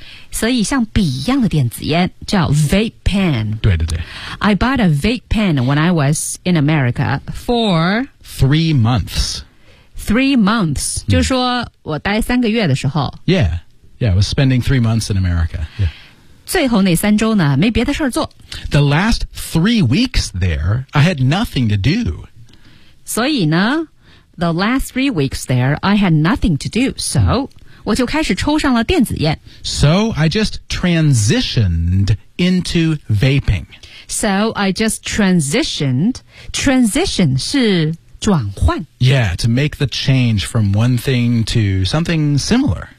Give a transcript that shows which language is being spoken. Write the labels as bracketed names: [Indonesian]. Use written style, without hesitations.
[Chinese] 所以像笔一样的电子烟叫 vape pen 对对对 [English] I bought a vape pen when I was in America for 3 months 3 months、mm. [Chinese] 就是说我待三个月的时候 [English] Yeah, yeah, I was spending 3 months in America、yeah. [Chinese] 最后那三周呢没别的事儿做 [English] The last 3 weeks there I had nothing to do [Chinese] 所以呢 [English] The last 3 weeks there I had nothing to do So、mm. [Chinese] 我就开始抽上了电子烟。 [English] So I just transitioned into vaping. So I just transitioned. Transition [Chinese] 是转换。 [English] Yeah, to make the change from one thing to something similar.